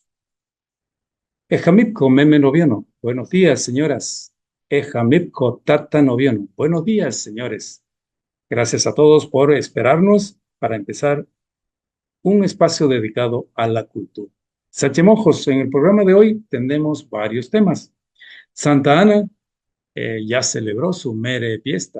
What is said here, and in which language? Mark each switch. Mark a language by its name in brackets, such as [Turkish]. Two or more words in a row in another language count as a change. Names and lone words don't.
[Trinitario] Ejamipco meme noviano. [Spanish] Buenos días, señoras. [Trinitario] Ejamipco tata noviano. [Spanish] Buenos días, señores. Gracias a todos por esperarnos para empezar un espacio dedicado a la cultura. Sache Mojos, en el programa de hoy tenemos varios temas. Santa Ana ya celebró su mere fiesta.